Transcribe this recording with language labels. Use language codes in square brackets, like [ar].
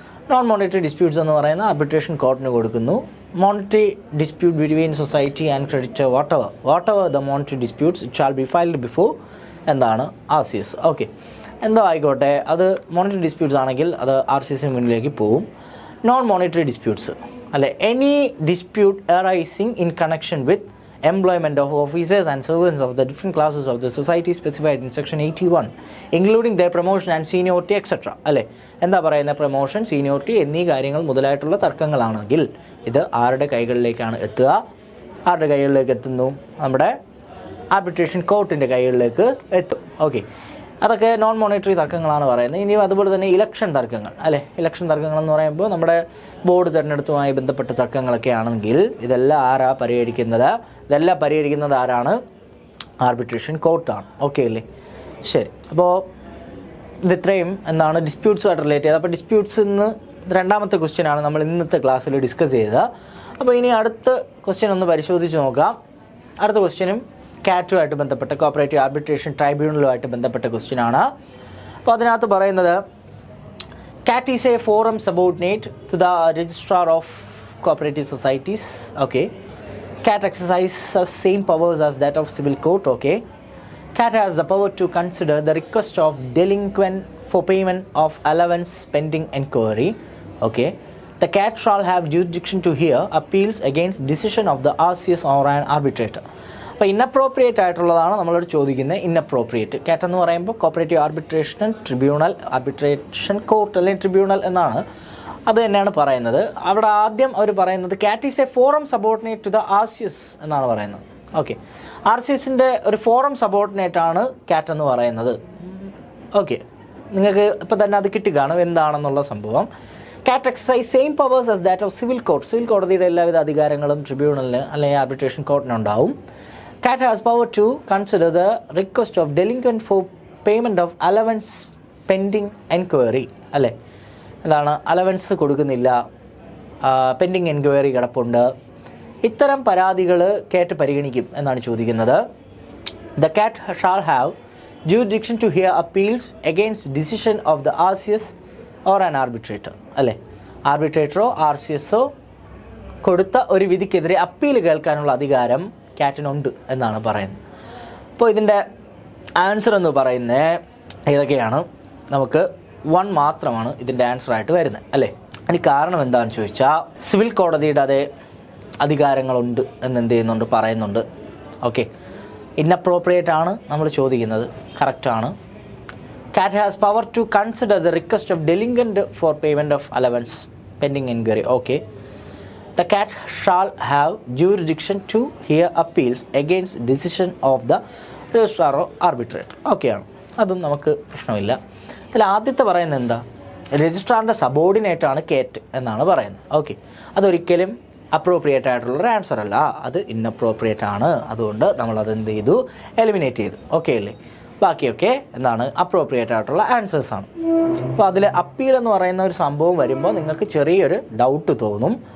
[ml] Non monetary disputes എന്ന് പറയുന്ന arbitration കോർട്ടിന് കൊടുക്കുന്നു. [en] monetary dispute between society and creditor, whatever the monetary disputes it shall be filed before [ml] എന്താണ്? [en] RCS. [ml] Okay, എന്തോ ആയിക്കോട്ടെ, അത് monetary disputes ആണെങ്കിൽ അത് RCSന് മുന്നിലേക്ക് പോവും. [en] Non monetary disputes അല്ലെ, any dispute arising in connection with employment of officers and servants of the different classes of the society specified in section 81 including their promotion and seniority etc. [ml] അല്ലേ, എന്താ പറയുന്ന promotion, seniority എന്നീ കാര്യങ്ങൾ മുതലായിട്ടുള്ള തർക്കങ്ങളാണെങ്കിൽ ഇത് ആരുടെ കൈകളിലേക്കാണ് എത്തുക? ആരുടെ കൈകളിലേക്ക് എത്തുന്നു? നമ്മുടെ ആർബിട്രേഷൻ കോർട്ടിൻ്റെ കൈകളിലേക്ക് എത്തും. ഓക്കെ, അതൊക്കെ നോൺ മോണിറ്ററി തർക്കങ്ങളാണ് പറയുന്നത്. ഇനിയും അതുപോലെ തന്നെ ഇലക്ഷൻ തർക്കങ്ങൾ അല്ലേ. ഇലക്ഷൻ തർക്കങ്ങൾ എന്ന് പറയുമ്പോൾ നമ്മുടെ ബോർഡ് തിരഞ്ഞെടുപ്പുമായി ബന്ധപ്പെട്ട തർക്കങ്ങളൊക്കെ ആണെങ്കിൽ ഇതെല്ലാം ഇതെല്ലാം പരിഹരിക്കുന്നത് ആരാണ്? ആർബിട്രേഷൻ കോർട്ടാണ്. ഓക്കെ അല്ലേ, ശരി. അപ്പോൾ ഇതിത്രയും എന്താണ് ഡിസ്പ്യൂട്ട്സുമായിട്ട് റിലേറ്റ് ചെയ്തത്. അപ്പോൾ ഡിസ്പ്യൂട്ട്സ് ഇന്ന് രണ്ടാമത്തെ ക്വസ്റ്റ്യനാണ് നമ്മൾ ഇന്നത്തെ ക്ലാസ്സിൽ ഡിസ്കസ് ചെയ്തത്. അപ്പോൾ ഇനി അടുത്ത ക്വസ്റ്റ്യൻ ഒന്ന് പരിശോധിച്ച് നോക്കാം. അടുത്ത ക്വസ്റ്റ്യനും കാറ്റുമായിട്ട് ബന്ധപ്പെട്ട, കോപ്പറേറ്റീവ് ആർബിട്രേഷൻ ട്രൈബ്യൂണലുമായിട്ട് ബന്ധപ്പെട്ട ക്വസ്റ്റ്യനാണ്. അപ്പോൾ അതിനകത്ത് പറയുന്നത് [en] CAT is a forum subordinate to the registrar of cooperative societies. Okay, CAT exercises same powers as that of civil court. Okay, CAT has the power to consider the request of delinquent for payment of allowance pending inquiry. Okay, the CAT shall have jurisdiction to hear appeals against decision of the RCS or an arbitrator. [ml] അപ്പോൾ inappropriate ആയിട്ടുള്ളതാണ് നമ്മളോട് ചോദിക്കുന്നത്. Inappropriate CAT എന്ന് പറയുമ്പോൾ cooperative arbitration tribunal, arbitration court അല്ലെങ്കിൽ tribunal എന്നാണ്, അത് തന്നെയാണ് പറയുന്നത്. അവിടെ ആദ്യം അവർ പറയുന്നത് [en] CAT is a forum subordinate to the RCS [ml] എന്നാണ് പറയുന്നത്. ഓക്കെ, RCSൻ്റെ ഒരു ഫോറം സബോർഡിനേറ്റ് ആണ് CAT എന്ന് പറയുന്നത്. ഓക്കെ, നിങ്ങൾക്ക് ഇപ്പം തന്നെ അത് കിട്ടിക്കാണും എന്താണെന്നുള്ള സംഭവം. [en] CAT exercise same powers as that of civil court. [ml] Civil കോടതിയുടെ എല്ലാവിധ അധികാരങ്ങളും ട്രിബ്യൂണലിന് അല്ലെങ്കിൽ arbitration കോർട്ടിനുണ്ടാവും. [en] CAT has power to consider the request of delinquent for payment of allowance pending enquiry. [ml] അല്ലേ, എന്താണ് അലവൻസ് കൊടുക്കുന്നില്ല, പെൻഡിങ് എൻക്വയറി കിടപ്പുണ്ട്, ഇത്തരം പരാതികൾ CAT പരിഗണിക്കും എന്നാണ് ചോദിക്കുന്നത്. [en] The CAT shall have jurisdiction to hear appeals against decision of the RCS or an arbitrator. [ml] അല്ലേ, ആർബിട്രേറ്ററോ RCSോ കൊടുത്ത ഒരു വിധിക്കെതിരെ അപ്പീൽ കേൾക്കാനുള്ള അധികാരം CATനുണ്ട് എന്നാണ് പറയുന്നത്. അപ്പോൾ ഇതിൻ്റെ ആൻസർ എന്ന് പറയുന്നത് ഏതൊക്കെയാണ്? നമുക്ക് 1 മാത്രമാണ് ഇതിൻ്റെ ആൻസറായിട്ട് വരുന്നത് അല്ലേ. അതിന് കാരണം എന്താണെന്ന് ചോദിച്ചാൽ സിവിൽ കോടതിയുടെ അതേ അധികാരങ്ങളുണ്ട് എന്ത് ചെയ്യുന്നുണ്ട്, പറയുന്നുണ്ട്. ഓക്കെ, ഇന്നപ്രോപ്രിയേറ്റ് ആണ് നമ്മൾ ചോദിക്കുന്നത്, കറക്റ്റാണ്. [en] CAT has power to consider the request of delinquent for payment of allowance pending inquiry. Okay, the CAT shall have jurisdiction to hear appeals against decision of the registrar or arbitrator. [ml] ഓക്കെയാണ്, അതും നമുക്ക് പ്രശ്നമില്ല. ഇതിൽ ആദ്യത്തെ പറയുന്നത് എന്താ? രജിസ്ട്രാറിൻ്റെ subordinate ആണ് CAT എന്നാണ് പറയുന്നത്. ഓക്കെ, അതൊരിക്കലും അപ്രോപ്രിയേറ്റ് ആയിട്ടുള്ളൊരു ആൻസർ അല്ല, അത് ഇന്നപ്രോപ്രിയേറ്റ് ആണ്. അതുകൊണ്ട് നമ്മളത് എന്ത് ചെയ്തു? എലിമിനേറ്റ് ചെയ്തു. ഓക്കെ അല്ലേ. ബാക്കിയൊക്കെ എന്താണ്? അപ്രോപ്രിയേറ്റ് ആയിട്ടുള്ള ആൻസേഴ്സാണ്. അപ്പോൾ അതിൽ അപ്പീൽ എന്ന് പറയുന്ന ഒരു സംഭവം വരുമ്പോൾ നിങ്ങൾക്ക് ചെറിയൊരു ഡൗട്ട് തോന്നും.